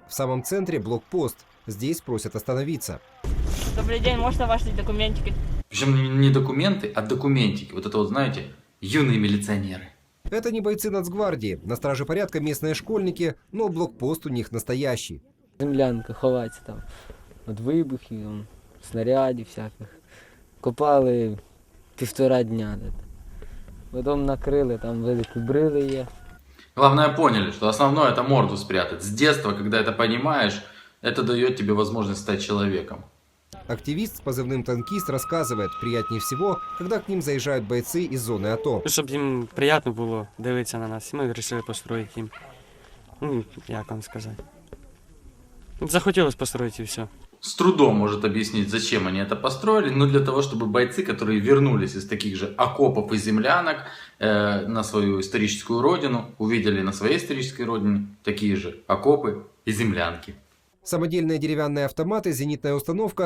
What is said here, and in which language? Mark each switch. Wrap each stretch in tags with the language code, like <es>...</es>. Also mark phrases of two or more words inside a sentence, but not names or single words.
<ru>В самом центре блокпост. Здесь просят остановиться. Добрый день, можно ваши документики? Причем не документы, а документики. Вот это вот, знаете, юные милиционеры. Это не бойцы Нацгвардии. На страже порядка местные школьники, но блокпост у них настоящий.</ru> <uk>Землянка ховається там від вибухів, там, снарядів всяких. Копали 1,5 дня. Потім накрили, там великі брили є.</uk> <ru>Главное, поняли, что основное это морду спрятать. С детства, когда это понимаешь, это дает тебе возможность стать человеком. Активист с позывным «Танкист» рассказывает, приятнее всего, когда к ним заезжают бойцы из зоны АТО.</ru> <uk>Щоб їм приємно було дивитися на нас, ми вирішили построїти їм. Ну, як вам сказати. Захотілося</uk> <ru>построить и все. С трудом может объяснить, зачем они это построили, но для того, чтобы бойцы, которые вернулись из таких же окопов и землянок на свою историческую родину, увидели на своей исторической родине такие же окопы и землянки. Самодельные деревянные автоматы, зенитная установка.</ru>